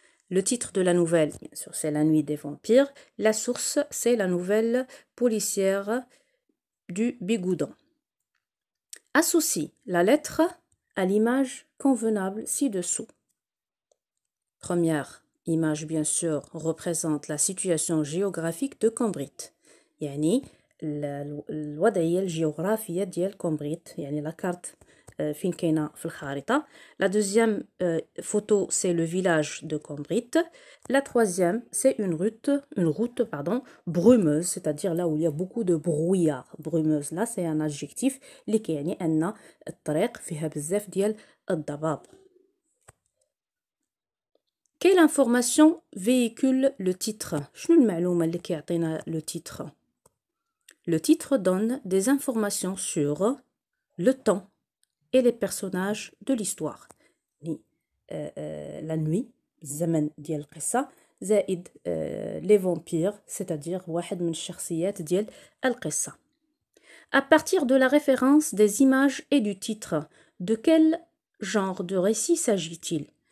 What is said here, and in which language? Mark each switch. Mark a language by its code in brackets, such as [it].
[fr] Le titre de la nouvelle, bien sûr, c'est La Nuit des Vampires. La source, c'est la nouvelle policière du Bigoudon. Associe la lettre à l'image convenable ci-dessous. Première image, bien sûr, représente la situation géographique de Combrit. [ar] يعني الوضعية الجغرافية ديال كومبريت، يعني [fr] la carte [ar] فين كاينة في الخارطة. [fr] La deuxième photo, c'est le village de Combrit. La troisième, c'est une route brumeuse, c'est-à-dire là où il y a beaucoup de brouillard. Brumeuse, là, c'est un adjectif [ar] اللي كيعني أن الطريق فيها بزاف ديال الضباب. [fr] Quelle information véhicule le titre? [ar] شنو المعلومة اللي كيعطينا [fr] le titre? Le titre donne des informations sur le temps et les personnages de l'histoire. [ar] La nuit, الزمن ديال القصة، زائد [fr] les vampires, c'est-à-dire [ar] واحد من الشخصيات ديال القصة. [fr] À partir de la référence des images et du titre, de quel genre de récit s'agit-il?